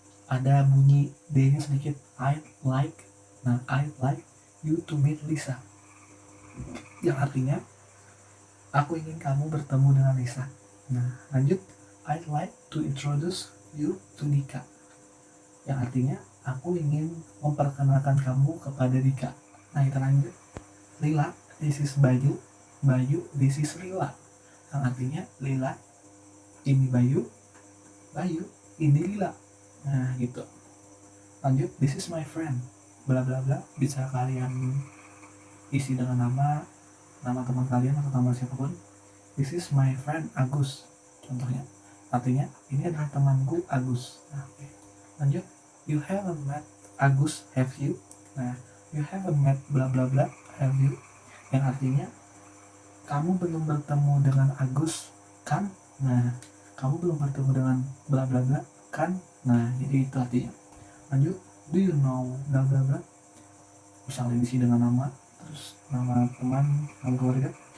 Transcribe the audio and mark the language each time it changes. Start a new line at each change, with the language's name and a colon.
Indonesian: Ada bunyi D-nya sedikit,
English: I'd like.
Indonesian: Nah
English: I'd like you to meet Lisa,
Indonesian: yang artinya aku ingin kamu bertemu dengan Lisa. Nah lanjut,
English: I'd like to introduce you to Dika,
Indonesian: yang artinya aku ingin memperkenalkan kamu kepada Dika. Nah kita lanjut, Lila,
English: this is Bayu, this is Lila,
Indonesian: yang artinya Lila, Ini Bayu, ini Lila. Nah gitu. Lanjut,
English: this is my friend, bla bla bla.
Indonesian: Bisa kalian isi dengan nama teman kalian atau nama siapapun.
English: This is my friend Agus,
Indonesian: contohnya. Artinya, ini adalah temanku Agus. Nah, oke. Lanjut,
English: you haven't met Agus, have you?
Indonesian: Nah,
English: you haven't met bla bla bla, have you?
Indonesian: Yang artinya, kamu belum bertemu dengan Agus, kan? Nah, kamu belum bertemu dengan bla bla bla, kan? Nah, jadi itu artinya. Lanjut,
English: do you know bla bla bla?
Indonesian: Misalnya diisi dengan nama, terus nama teman, nama keluarga.